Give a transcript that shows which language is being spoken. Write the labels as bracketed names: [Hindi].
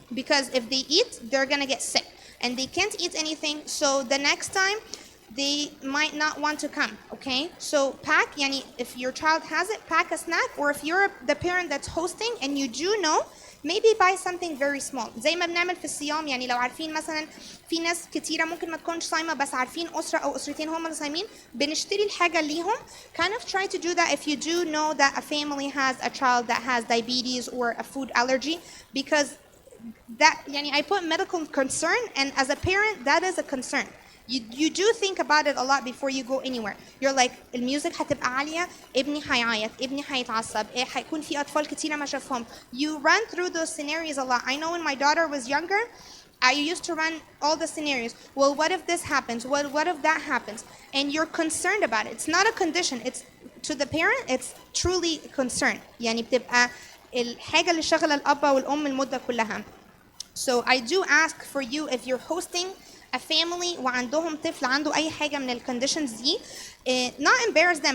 [English] Because if they eat, they're going to get sick. And they can't eat anything, so the next time, they might not want to come, okay? So pack, يعني if your child has it, pack a snack, or if you're the parent that's hosting and you do know, maybe buy something very small. [Arabic] زي ما بنعمل في الصيام، يعني لو عارفين مثلا في ناس كتيرة ممكن ما تكونش صايمة بس عارفين أسرة أو أسرتين هم اللي صايمين، بنشتري الحاجة ليهم. [English] Kind of try to do that if you do know that a family has a child that has diabetes or a food allergy, because that, يعني I put medical concern, and as a parent, that is a concern. You do think about it a lot before you go anywhere. You're like, [Arabic] الميوزك هتبقى عالية، ابني هيعيط، ابني هيتعصب، هيكون في أطفال كتيرة ما شافهم. [English] You run through those scenarios a lot. I know when my daughter was younger, I used to run all the scenarios. Well, what if this happens? What if that happens? And you're concerned about it. It's not a condition. It's to the parent, it's truly a concern. [Arabic] يعني بتبقى الحاجة اللي شغلة الأب والأم المدة كلها. [English] So I do ask for you, if you're hosting a family [Arabic] وعندهم طفل عنده أي حاجة من الconditions دي, [English] not embarrass them.